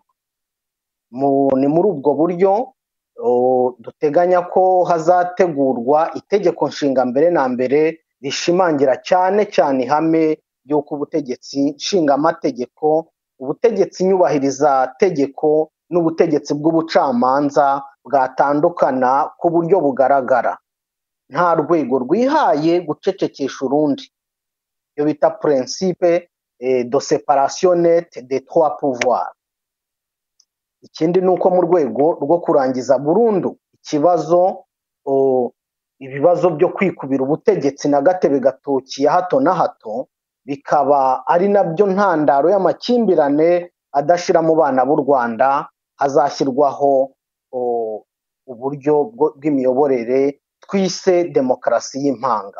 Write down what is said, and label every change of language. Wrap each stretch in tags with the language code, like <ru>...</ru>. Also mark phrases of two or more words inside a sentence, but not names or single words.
<rw>Ni muri ubwo buryo duteganya ko hazategurwa itegeko nshinga mbere na mbere rishimangira cyane cyane ihame ry'uko ubutegetsi nshingamategeko, ubutegetsi nyubahiriza tegeko n'ubutegetsi bw'ubucamanza bwatandukana ku buryo bugaragara, nta rwego rwihaye gucecekesha urundi. Iyo bita</rw> <fr>principe de séparation nette des trois pouvoirs.</fr> <rw>Ikindi ni uko mu rwego rwo kurangiza burundu ibibazo byo kwikubira ubutegetsi na gatebe gatoki ya hato na hato, bikaba ari nabyo ntandaro y'amakimbirane adashira mu bana b'u Rwanda, hazashyirwaho uburyo bw'imiyoborere twise demokarasi y'impanga.</rw>